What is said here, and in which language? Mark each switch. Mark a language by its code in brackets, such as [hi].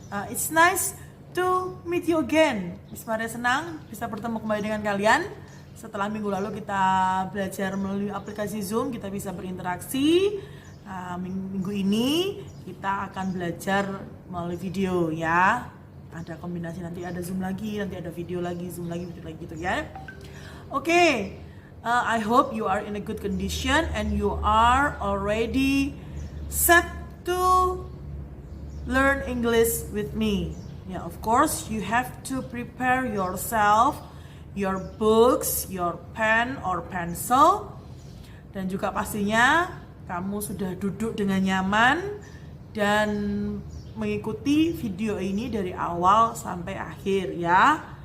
[en] It's nice to meet you again. [id] Miss Maria senang bisa bertemu kembali dengan kalian. Setelah minggu lalu kita belajar melalui aplikasi Zoom, kita bisa berinteraksi. Minggu ini kita akan belajar melalui video ya. Ada kombinasi, nanti ada Zoom lagi, nanti ada video lagi, Zoom lagi, video lagi gitu ya. [en] Okay, I hope you are in a good condition and you are already set to learn English with me. Yeah, of course you have to prepare yourself, your books, your pen or pencil, [id] dan juga pastinya kamu sudah duduk dengan nyaman dan mengikuti video ini dari awal sampai akhir ya.